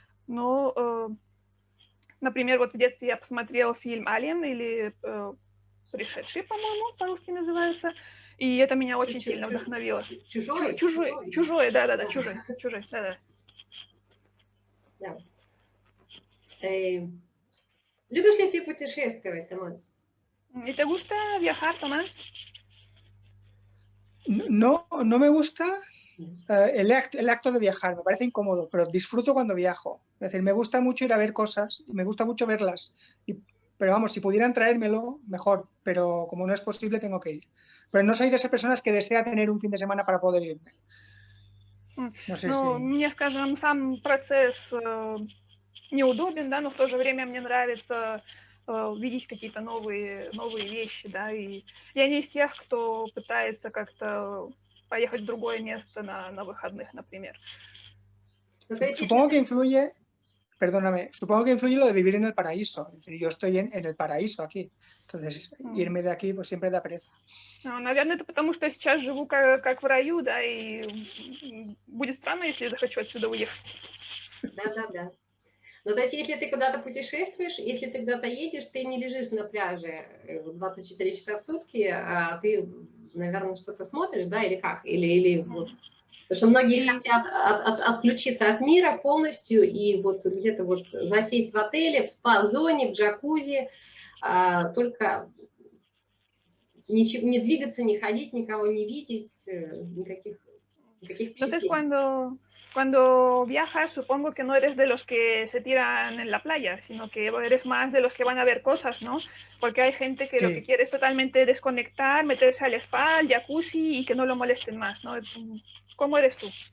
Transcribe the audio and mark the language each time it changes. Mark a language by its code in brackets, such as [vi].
[ru] Но, например, вот в детстве я посмотрела фильм «Алien» или «Пришедший», по-моему, по-русски называется, и это меня очень сильно вдохновило. Чужой, да, чужой, да. Да. Любишь ли ты путешествовать, Томас? [es] ¿Y te gusta viajar, Tomás? No me gusta el acto de viajar, me parece incómodo, pero disfruto cuando viajo. Es decir, me gusta mucho ir a ver cosas, me gusta mucho verlas, pero vamos, si pudieran traérmelo, mejor, pero como no es posible, tengo que ir. Pero no soy de esas personas que desea tener un fin de semana para poder irme. No sé si... [ru] Мне, скажем, сам процесс неудобен, да, но в то же время мне нравится видеть какие-то новые вещи, да, и я не из тех, кто пытается как-то поехать в другое место на выходных, например. [es] Supongo que influye, perdóname, supongo que influye lo de vivir en el paraíso. Es decir, yo estoy en el paraíso aquí, entonces irme de aquí pues siempre da pereza. [ru] Наверное, это потому, что я сейчас живу как в раю, да, и будет странно, если я захочу отсюда уехать. Да. Ну, то есть, если ты куда-то путешествуешь, если ты куда-то едешь, ты не лежишь на пляже 24 часа в сутки, а ты, наверное, что-то смотришь, да, или как? Или вот... Потому что многие хотят отключиться от мира полностью и вот где-то вот засесть в отеле, в спа-зоне, в джакузи, только не двигаться, не ходить, никого не видеть, никаких впечатлений. [es] Cuando viajas, supongo que no eres de los que se tiran en la playa, sino que eres más de los que van a ver cosas, ¿no? Porque hay gente que lo que quiere es totalmente desconectar, meterse al spa, al jacuzzi y que no lo molesten más, ¿no? ¿Cómo eres tú?